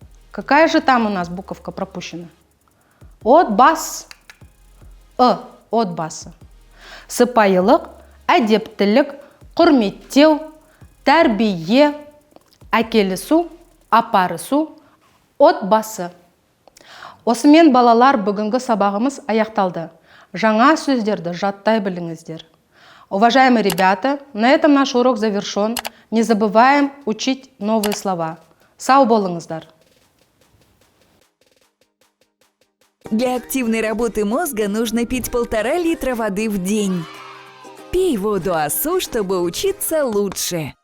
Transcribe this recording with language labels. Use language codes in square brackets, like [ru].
[ru] Какая же там у нас буковка пропущена? [kk] Отбасы. Сыпайылық, әдептілік, құрметтеу, тәрбие, әкелісу, апарысу, отбасы. Осымен балалар бүгінгі сабағымыз аяқталды. Жаңа сөздерді жаттай біліңіздер. [ru] Уважаемые ребята, на этом наш урок завершен. Не забываем учить новые слова. [kk] Сау болыңыздар. [ru] Для активной работы мозга нужно пить 1,5 литра воды в день. Пей воду АСУ, чтобы учиться лучше.